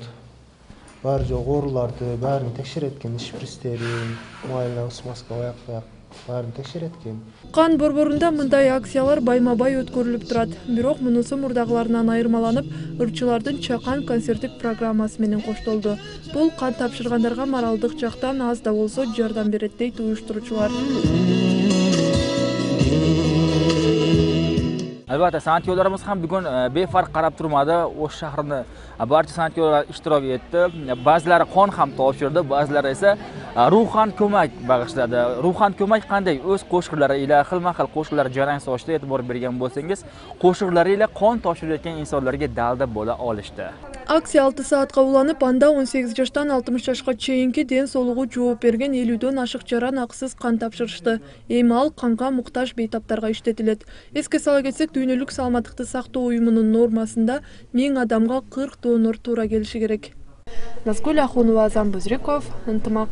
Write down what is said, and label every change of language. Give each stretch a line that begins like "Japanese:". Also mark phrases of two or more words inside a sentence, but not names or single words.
Kyrgyz: Бар жогу ооруларды баарын текшерет экен, шприцтерин, майла, смазка, аяк баарын текшерет экен. Кан борборунда мындай акциялар байма-бай өткөрүлүп турат. Бирок мунусу мурдагыларынан айырмаланып, ырчылардын чакан концерттик программасы менен коштолду. Бул кан тапшыргандарга моралдык жактан аз да болсо жардам берет дейт уюштуруучулар.
Uzbek: Albatta, san'atkorlarimiz ham bugun befarq qarab turmadi. Osh shahrini barcha san'atkorlar ishtirok etdi. Ba'zilari qon ham topshirdi, ba'zilari esa ruhan ko'mak bag'ishladi. Ruhan ko'mak qanday? O'z qo'shiqlari ila xilma-xil qo'shiqlar jarang sochda e'tibor bergan bo'lsangiz, qo'shiqlari ila qon topshirayotgan insonlarga dalda bo'la olishdi.
Kyrgyz: Aksiya 6 saatga ulanып, анда 18 жаштан 60 жашка чейинки ден соолугу жооп берген 50дөн ашык жаран акысыз кан тапшырышты. Эми ал канга муктаж бейтаптарга иштетилет. Эске сала кетсек, дүйнөлүк саламаттыкты сактоо уюмунун нормасында 1000 адамга 40 донор туура келиши керек. Назгүл Ахунова, Азан Бузриков, Ынтымак.